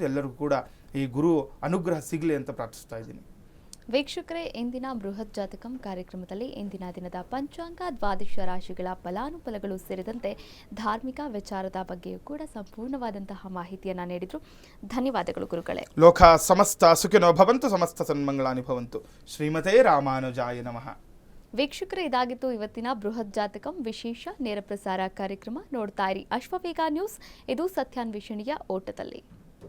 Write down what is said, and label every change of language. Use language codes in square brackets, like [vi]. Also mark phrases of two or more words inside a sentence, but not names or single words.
[kn] ಎಲ್ಲರಿಗೂ ಕೂಡ ಈ ಗುರು ಅನುಗ್ರಹ ಸಿಗಲಿ ಅಂತ ಪ್ರಾರ್ಥಿಸ್ತಾ ಇದ್ದೀನಿ. ವೀಕ್ಷಕರೇ, ಇಂದಿನ ಬೃಹತ್ ಜಾತಕಂ ಕಾರ್ಯಕ್ರಮದಲ್ಲಿ ಇಂದಿನ ದಿನದ ಪಂಚಾಂಗ, ದ್ವಾದಶ ರಾಶಿಗಳ ಫಲಾನುಫಲಗಳು ಸೇರಿದಂತೆ ಧಾರ್ಮಿಕ ವಿಚಾರದ ಬಗ್ಗೆಯೂ ಕೂಡ ಸಂಪೂರ್ಣವಾದಂತಹ ಮಾಹಿತಿಯನ್ನು ನೀಡಿದ್ರು. ಧನ್ಯವಾದಗಳು ಗುರುಗಳೇ. [sa] ಲೋಕ ಸಮಸ್ತ ಸುಖಿನೋ ಭವಂತು, ಸಮಸ್ತ ಸನ್ಮಂಗಳಾನಿ ಭವಂತು. ಶ್ರೀಮತೆ ರಾಮಾನುಜಾಯ ನಮಃ. [kn] ವೀಕ್ಷಕರೇ, ಇದಾಗಿತ್ತು ಇವತ್ತಿನ ಬೃಹತ್ ಜಾತಕಂ ವಿಶೇಷ ನೇರ ಪ್ರಸಾರ ಕಾರ್ಯಕ್ರಮ. ನೋಡ್ತಾ ಇರಿ ಅಶ್ವವೇಗ ನ್ಯೂಸ್. ಇದು ಸತ್ಯಾನ್ವೇಷಣೆಯ ಓಟದಲ್ಲಿ.